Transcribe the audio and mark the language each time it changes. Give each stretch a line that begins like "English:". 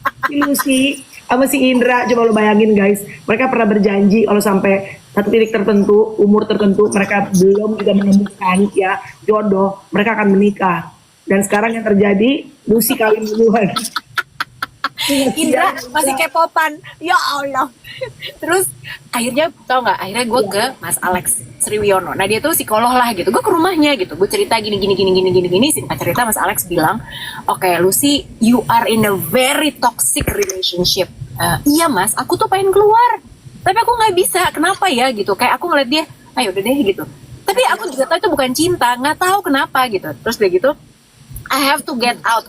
Indonesian: Lucy sama si Indra, coba lo bayangin guys, mereka pernah berjanji kalau sampai satu titik tertentu, umur tertentu, mereka belum juga menemukan ya jodoh, mereka akan menikah. Dan sekarang yang terjadi, Lucy kawin duluan. Indra masih kepopan, ya Allah. Terus akhirnya tau nggak? Akhirnya gue ke Mas Alex Sriwiono. Nah dia tuh psikolog lah gitu. Gue ke rumahnya gitu. Gue cerita gini. Singkat cerita Mas Alex bilang, oke,
English: Lucy, you are in a very toxic relationship.
Indonesian: Iya Mas, aku tuh pengen keluar, tapi aku nggak bisa. Kenapa ya gitu? Kayak aku ngeliat dia, ayo udah deh gitu. Tapi aku juga tahu itu bukan cinta, nggak tahu kenapa gitu. Terus dia gitu,
English: I have to get out.